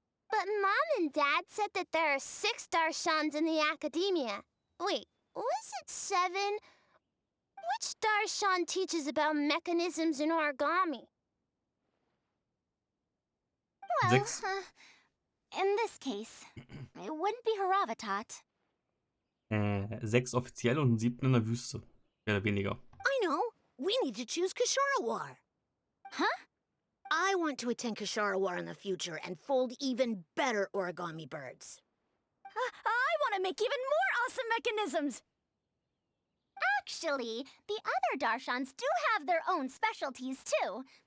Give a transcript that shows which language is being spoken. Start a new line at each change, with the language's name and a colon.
English: But Mom and Dad said that there are 6 Darshans in the Academia. Wait, was it 7? Which Darshan teaches about mechanisms in origami? Well, 6. In this case, it wouldn't be Haravatat.
German: 6 offiziell und 7 in der Wüste. Mehr oder weniger.
English: I know. We need to choose Kasharawar. Huh? I want to attend Kasharawar in the future and fold even better origami birds. I want to make even more awesome mechanisms! Actually, the other Darshans do have their own specialties too.